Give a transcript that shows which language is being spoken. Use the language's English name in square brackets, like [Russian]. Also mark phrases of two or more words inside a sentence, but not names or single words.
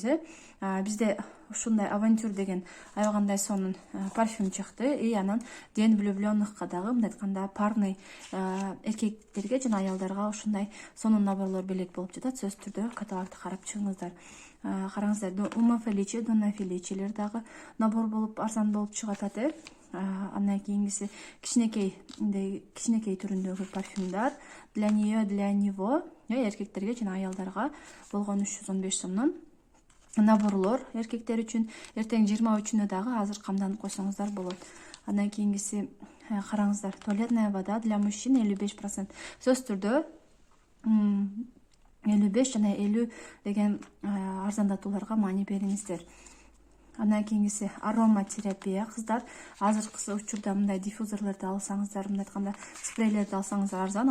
[Kyrgyz] Бизде ушундай авантюр деген аябагандай сонун парфюм чыкты и анан [Russian] ден влюбленныхка [Kyrgyz] дагы мындай айтканда парный эркектерге жана аялдарга ушундай сонун наборлор белек болуп жатат. Сөзсүз түрдө каталогду карап чыгыңыздар. Караңыздар, Ума Феличи, Дона Феличилер дагы набор болуп арзан болуп чыгып атат. Андан кийинкиси кичинекей түрүндөгү парфюмдар [Russian] для нее, для него, [Kyrgyz] эркектерге жана аялдарга болгон 315 сомдон наборлор эркектер үчүн. Эртең 23-үнө дагы азыр камданып койсоңуздар болот. Андан кийинкиси караңыздар, [Russian] туалетная вода для мужчин 55%. [Kyrgyz] Сөзсүз түрдө 55 жана 50 деген арзандатууларга маани бериңиздер. Андан кийинкиси ароматерапия кыздар. Азыркы учурда мындай диффузорлорду алсаңыздар, мындай айтканда спрейлерди алсаңыздар арзан.